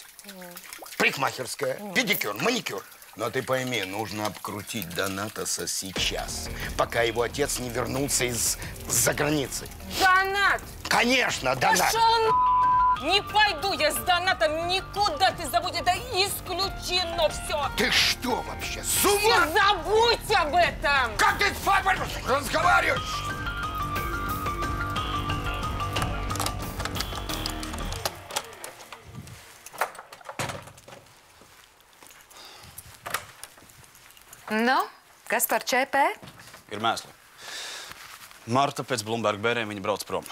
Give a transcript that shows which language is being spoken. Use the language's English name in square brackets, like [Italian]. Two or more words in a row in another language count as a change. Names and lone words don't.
[Russian] Парикмахерская, педикюр, маникюр. Но ты пойми, нужно обкрутить Донатаса сейчас, пока его отец не вернулся из-за границы. Донат! Конечно, Донат! Пошел Не пойду я с Донатом никуда, ты забудь, это исключено все. Ты что вообще, с ума? Ты забудь об этом! Как ты с папой разговариваешь? [Latvian] Nu, kas par ČP? Ir mēsli. Marta pēc Blumberga bērēm viņa brauc prom.